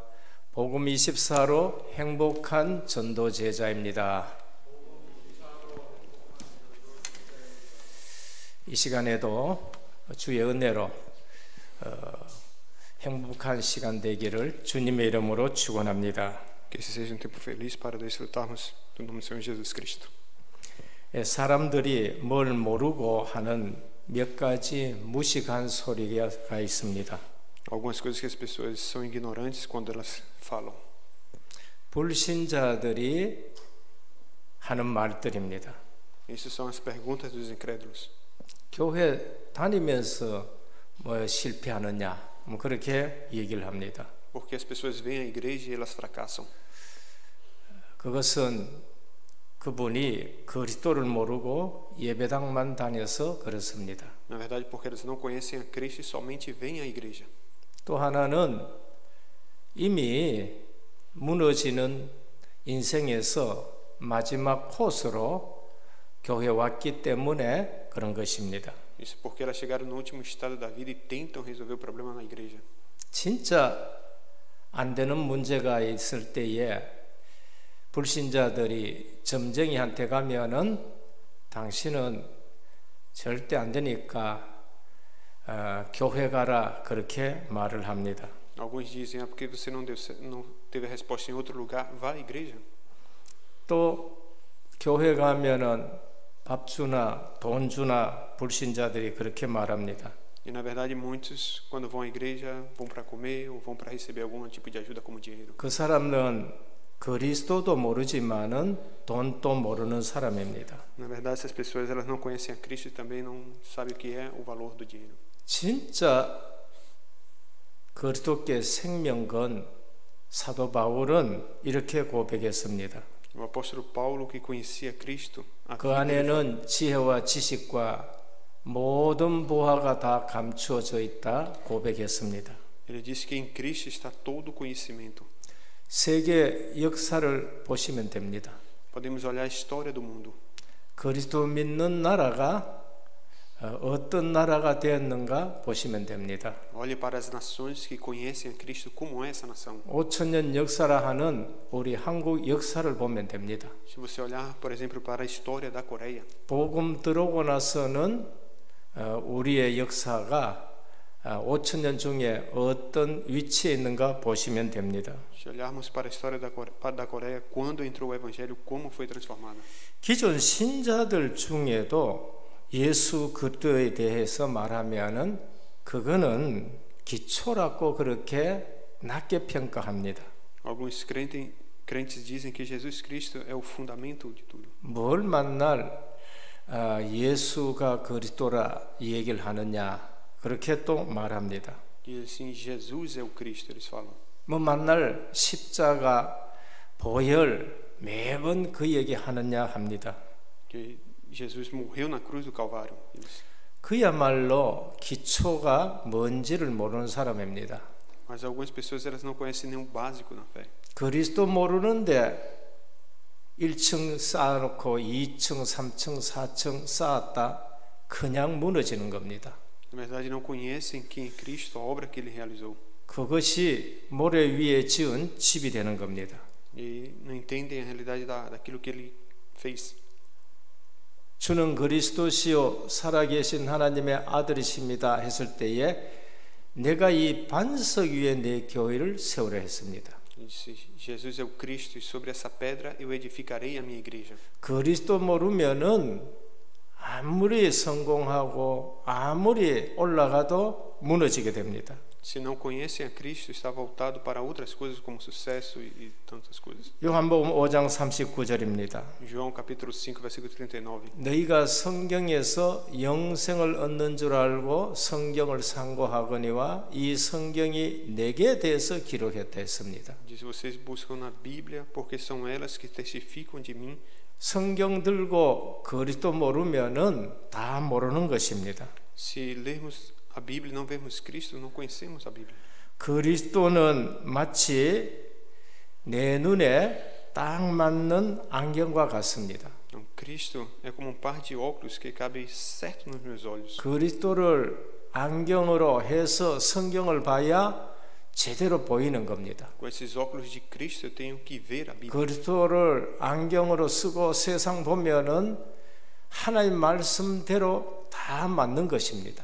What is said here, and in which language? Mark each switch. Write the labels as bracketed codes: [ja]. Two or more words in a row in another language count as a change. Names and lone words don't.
[ko] 복음 24로 행복한 전도 제자입니다. 이 시간에도 주의 은혜로 행복한 시간 되기를 주님의 이름으로 축원합니다. [pt] Que esse seja tempo feliz para desfrutarmos do nome do Senhor Jesus Cristo. [ko] 사람들이 뭘 모르고 하는 몇 가지 무식한 소리가 있습니다. [pt] Algumas coisas que as pessoas são ignorantes quando elas falam. [ko] 불신자들이 하는 말들입니다. [pt] Isso são as perguntas dos incrédulos. [ko] 교회 다니면서 뭐 실패하느냐, 뭐 그렇게 얘기를 합니다. [pt] Porque as pessoas vêm à igreja e elas fracassam. [ko] 그것은 그분이 그리스도를 모르고 예배당만 다녀서 그렇습니다. [pt] Na verdade, porque eles não conhecem a Cristo e somente vêm à igreja. [ko] 또 하나는 이미 무너지는 인생에서 마지막 코스로 교회에 왔기 때문에 그런 것입니다. [pt] Isso porque elas chegaram no último estado da vida e tentam resolver o problema na igreja. [ko] 진짜 안 되는 문제가 있을 때에 불신자들이 점쟁이한테 가면은 당신은 절대 안 되니까 교회 가라 그렇게 말을 합니다. [pt] Alguns dizem, porque você não teve a resposta em outro lugar, vá à igreja. [ko] 또 교회 가면은 밥 주나 돈 주나 불신자들이 그렇게 말합니다. [pt] E na verdade muitos quando vão à igreja vão para comer ou vão para receber algum tipo de ajuda como dinheiro. [ko] 그 사람은 그리스도도 모르지만은 돈도 모르는 사람입니다. [pt] Na verdade essas pessoas elas não conhecem a Cristo e também não sabem o que é o valor do dinheiro. [ko] 진짜 그리스도께 생명 건 사도 바울은 이렇게 고백했습니다. [pt] O apóstolo Paulo, que conhecia Cristo, [ko] 그 안에는 지혜와 지식과 모든 보화가 다 감추어져 있다 고백했습니다. [pt] ele disse que em Cristo está todo o conhecimento. [ko] 세계 역사를 보시면 됩니다. [pt] Podemos olhar a história do mundo. [ko] 그리스도 믿는 나라가 어떤 나라가 되었는가 보시면 됩니다. [pt] Olhe para as nações que conhecem a Cristo, como é essa nação. [ko] 5,000년 역사라 하는 우리 한국 역사를 보면 됩니다. [pt] Se você olhar, por exemplo, para a história da Coreia, [ko] 복음 들어오고 나서는 우리의 역사가 5,000년 중에 어떤 위치에 있는가 보시면 됩니다. [pt] se olharmos para a história da Coreia, quando entrou o Evangelho, como foi transformada. [ko] 기존 신자들 중에도 예수 그리스도에 대해서 말하면은 그거는 기초라고 그렇게 낮게 평가합니다. [pt] Alguns crentes dizem que Jesus Cristo é o fundamento de tudo. [ko] 뭘 만날 예수가 그리스도라 얘기를 하느냐 그렇게 또 말합니다. [pt] E assim, Jesus é o Cristo, eles falam. [ko] 뭐 만날 십자가 보혈 매번 그 얘기 하느냐 합니다. [pt] Que Jesus morreu na cruz do Calvário. [ko] 그야말로 기초가 뭔지를 모르는 사람입니다. [pt] Mas algumas pessoas elas não conhecem nem o básico na fé. [ko] 그리스도 모르는데 1층 쌓아놓고 2층, 3층, 4층 쌓았다 그냥 무너지는 겁니다. [pt] Na verdade não conhecem quem é Cristo, a obra que ele realizou. [ko] 그것이 모래 위에 지은 집이 되는 겁니다. [pt] E não entendem a realidade daquilo que ele fez. [ko] 주는 그리스도시요 살아계신 하나님의 아들이십니다 했을 때에 내가 이 반석 위에 내 교회를 세우려 했습니다. [pt] Ele disse: Jesus é o Cristo e sobre essa pedra eu edificarei a minha igreja. [ko] 그리스도 모르면은 아무리 성공하고 아무리 올라가도 무너지게 됩니다. [pt] Se não conhecem a Cristo, está voltado para outras coisas como sucesso e tantas coisas. [ko] 요한복음 5장 39절입니다. [pt] João capítulo 5, versículo 39. [ko] 너희가 성경에서 영생을 얻는 줄 알고 성경을 상고하거니와 이 성경이 내게 대해서 기록했다 했습니다. [pt] Diz: vocês buscam na Bíblia porque são elas que testificam de mim. [ko] 성경 들고 그리스도 모르면은 다 모르는 것입니다. [pt] Se lermos a Bíblia e não vermos Cristo, não conhecemos a Bíblia. [ko] 그리스도는 마치 내 눈에 딱 맞는 안경과 같습니다. [pt] Então, Cristo é como par de óculos que cabe certo nos meus olhos. [ko] 그리스도를 안경으로 해서 성경을 봐야 제대로 보이는 겁니다. [pt] Com esses óculos de Cristo eu tenho que ver a Bíblia. [ko] 그리스도를 안경으로 쓰고 세상 보면은 하나님 말씀대로 다 맞는 것입니다.